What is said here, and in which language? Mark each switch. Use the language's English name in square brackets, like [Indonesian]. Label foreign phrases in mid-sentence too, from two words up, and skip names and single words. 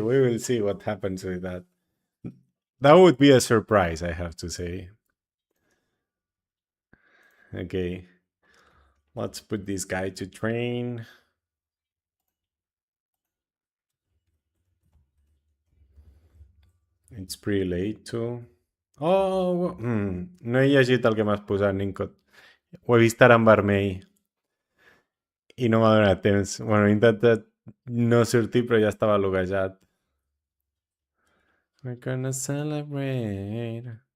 [English] We will see what happens with that. That would be a surprise, I have to say. Okay. Let's put this guy to train. It's pretty late too. [Catalan] Oh, no he llegit el que m'has posat, Nincot. Ho he vist ara amb vermell i no m'ha donat temps. Bueno, he intentat no sortir, però ja estava loguejat. [English] We're gonna celebrate.